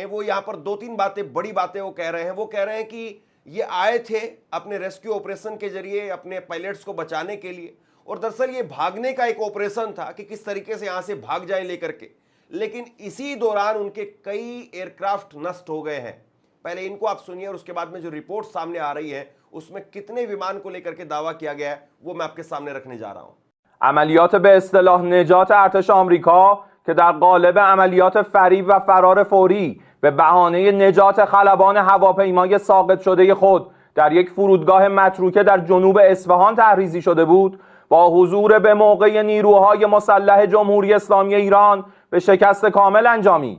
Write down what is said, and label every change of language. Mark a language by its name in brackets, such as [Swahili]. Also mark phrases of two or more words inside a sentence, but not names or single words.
[Hindi] वो यहां पर 2-3 बातें, बड़ी बातें वो कह रहे हैं। वो कह रहे हैं कि ये आए थे अपने [English] rescue operation [Hindi] के जरिए अपने पायलट्स को बचाने के लिए, और दरअसल ये भागने का एक ऑपरेशन था कि किस तरीके से यहां से भाग जाए लेकर के। लेकिन इसी दौरान उनके कई एयरक्राफ्ट नष्ट हो गए हैं। पहले इनको आप सुनिए और उसके बाद में जो रिपोर्ट सामने आ रही है उसमें कितने विमान को लेकर के दावा किया गया है वो मैं आपके सामने रखने जा रहा हूं। [Persian] عملیات به اصطلاح نجات ارتش آمریکا که در قالب عملیات فریب و فرار فوری به بهانه نجات خلبان هواپیمای ساقط شده خود در یک فرودگاه متروکه در جنوب اصفهان تحریزی شده بود، با حضور به موقع نیروهای مسلح جمهوری اسلامی ایران به شکست کامل انجامید.